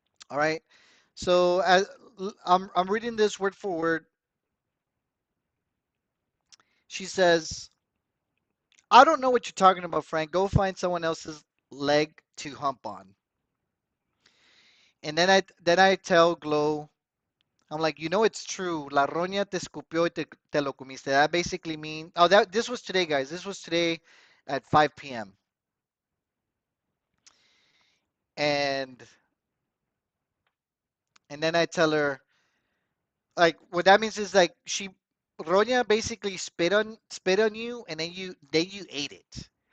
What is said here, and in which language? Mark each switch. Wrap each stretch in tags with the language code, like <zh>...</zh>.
<en>All right. So I'm reading this word for word. She says, "I don't know what you're talking about, Frank. Go find someone else's leg to hump on." And then I tell Glow, I'm like, it's true.</en> <es>La roña te escupió y te lo comiste.</es> <en>That basically mean. Oh, that this was today, guys. This was today at 5 p.m. And and then I tell her, like, what that means is like roña basically spit on you, and then you ate it.</en>